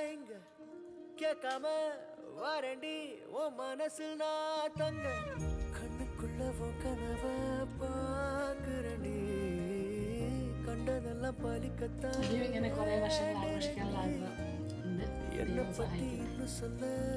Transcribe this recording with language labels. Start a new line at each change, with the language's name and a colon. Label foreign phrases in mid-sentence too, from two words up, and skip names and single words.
Tamil: இங்க கேட்காம வாரண்டி உன் மனசில் நான் தங்க கண்ணுக்குள்ள உன் கனவ பாக்குறண்டி
Malayalam: കണ്ടതെല്ലാം പാലിക്കത്താൻ ഇങ്ങനെ കുറെ വർഷങ്ങൾ ആഘോഷിക്കാനുള്ള ആഗ്രഹം ഉണ്ട്. എന്നെ പറ്റി ഇന്ന് சொல்ல